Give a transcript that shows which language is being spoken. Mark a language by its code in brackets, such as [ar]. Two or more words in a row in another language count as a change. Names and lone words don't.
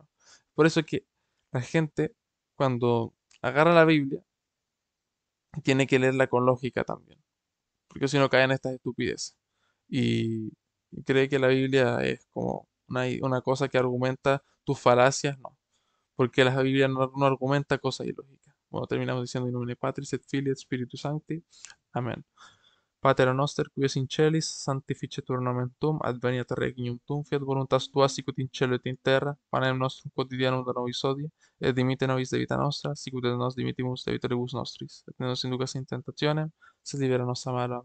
[es] Por eso es que la gente, cuando agarra la Biblia, tiene que leerla con lógica también, porque si no caen estas estupideces. Y, y cree que la Biblia es como una cosa que argumenta tus falacias, no, porque la Biblia no argumenta cosas ilógicas. Bueno, terminamos diciendo [la] in nomine Patris et Filii et Spiritus Sancti. Amén. Pater noster, qui es in celis, sanctificetur nomen tuum, adveniat regnum tuum, fiat voluntas tua sicut in cielo et in terra, panem nostrum quotidianum da nobis hodie, et dimitte nobis debita nostra, sicut et nos dimittimus debitoribus nostris, et ne nos inducas in tentationem, sed libera nos a malo.